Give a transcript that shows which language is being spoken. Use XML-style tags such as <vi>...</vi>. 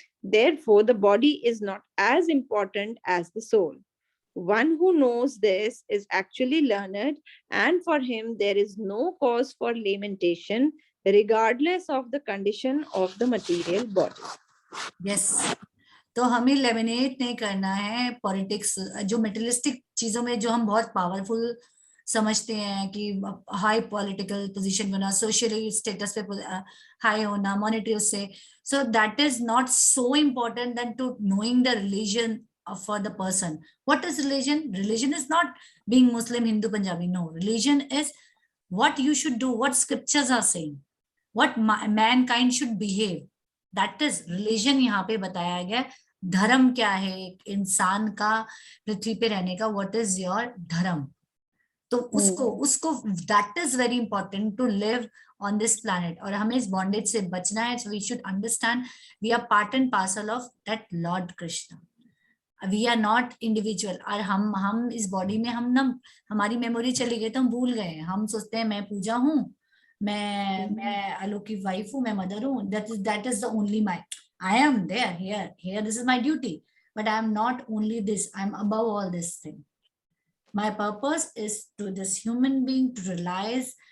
<en>Therefore, the body is not as important as the soul. One who knows this is actually learned, and for him there is no cause for lamentation, regardless of the condition of the material body. Yes.</en> <hi>तो हमें laminate नहीं करना है politics, जो materialistic चीजों में जो हम बहुत पावरफुल समझते हैं कि हाई पॉलिटिकल पोजीशन बना, सोशली स्टेटस पे हाई होना, मॉनेटरी उससे.</hi> <en>So that is not so important than to knowing the religion for the person. What is religion? Religion is not being Muslim, Hindu, Punjabi. No, religion is what you should do, what scriptures are saying, what mankind should behave. That is religion.</en> <hi>यहाँ पे बताया गया धर्म क्या है एक इंसान का पृथ्वी पे रहने का.</hi> <en>What is your dharma?</en> <hi>तो उसको</hi> <en>that is very important to live on this planet.</en> <hi>और हमें इस bondage से बचना है.</hi> <en>So we should understand we are part and parcel of that Lord Krishna. We are not individual.</en> <hi>और हम इस बॉडी में हम ना, हमारी मेमोरी चली गई तो हम भूल गए. हम सोचते हैं मैं पूजा हूँ, मैं आलोक की वाइफ हूँ, मैं मदर हूँ.</hi> <en>That is the only my, I am there here this is my duty, but I am not only this, I am above all this thing. My purpose is to this human being to realise</en>